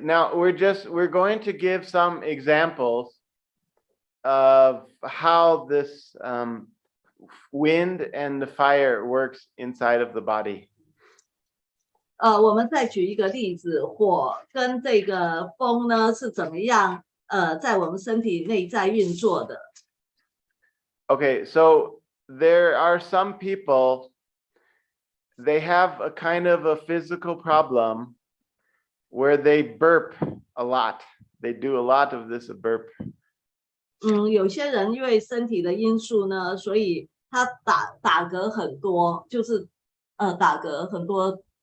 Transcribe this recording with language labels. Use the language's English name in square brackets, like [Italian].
[English] Now we're going to give some examples of how this wind and the fire works inside of the body. [Chinese] 我们再举一个例子，火跟这个风呢是怎么样在我们身体内在运作的。 [English] Okay, so there are some people, they have a kind of a physical problem where they burp a lot. They do a lot of this burp. [Chinese] 有些人因为身体的因素呢，所以他打嗝很多，就是打嗝很多。